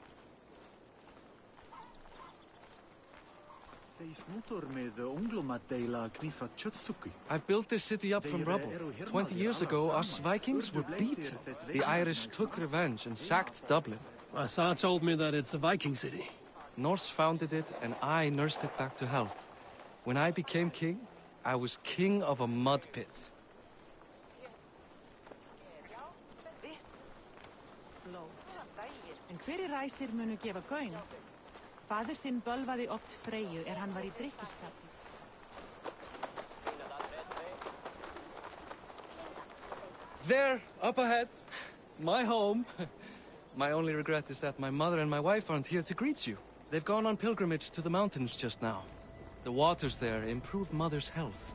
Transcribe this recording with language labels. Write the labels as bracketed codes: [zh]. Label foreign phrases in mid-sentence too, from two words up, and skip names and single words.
[en] I've built this city up from rubble. 20 years ago, us Vikings were beat. The Irish took revenge and sacked Dublin. Assar told me that it's a Viking city. Norse founded it, and I nursed it back to health. When I became king, I was king of a mud pit. [is] En hverjir ræsir munu gefa gaum? Faðir þinn bölvaði oft Freyju hann var í drykkjuskapi. [en] There, up ahead. My home. My only regret is that my mother and my wife aren't here to greet you. They've gone on pilgrimage to the mountains just now. The waters there improve Mother's health.